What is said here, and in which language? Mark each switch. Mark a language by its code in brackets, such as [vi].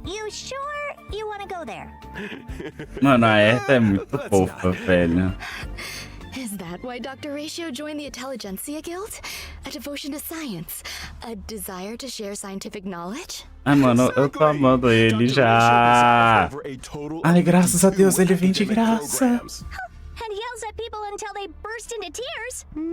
[en] You sure you want to go there? [pt] Mano, a Erta é muito fofa, velho. [en] Is that why Dr. Ratio joined the Intelligentsia Guild? A devotion to science? A desire to share scientific knowledge? [pt] Ai, mano, eu tô amando ele já. Ai, graças a Deus, ele vem de graça. [en] And yells at people until they burst into tears.